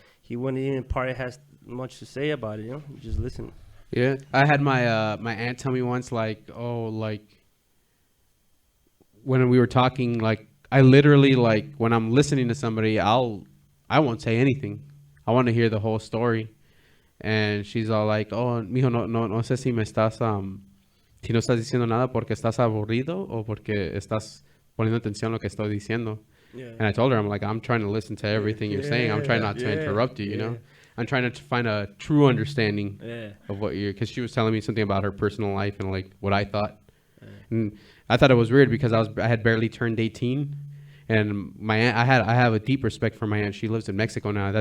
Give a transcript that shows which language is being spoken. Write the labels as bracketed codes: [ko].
[en] He wouldn't even probably has much to say about it. You know, he just listen. Yeah, I had my aunt tell me once, like, oh, like when we were talking, like I literally, like, when I'm listening to somebody, I won't say anything. I want to hear the whole story. And she's all like, oh, [es] mijo, no sé si me estás si no estás diciendo nada porque estás aburrido o porque estás poniendo atención a lo que estoy diciendo. [en] Yeah. And I told her, I'm like, I'm trying to listen to everything you're saying. I'm trying not to Yeah, interrupt you, you yeah. know? I'm trying to find a true understanding Yeah. of what you're, because she was telling me something about her personal life and like what I thought. And I thought it was weird because I had barely turned 18. And my aunt, I have a deep respect for my aunt. She lives in Mexico now.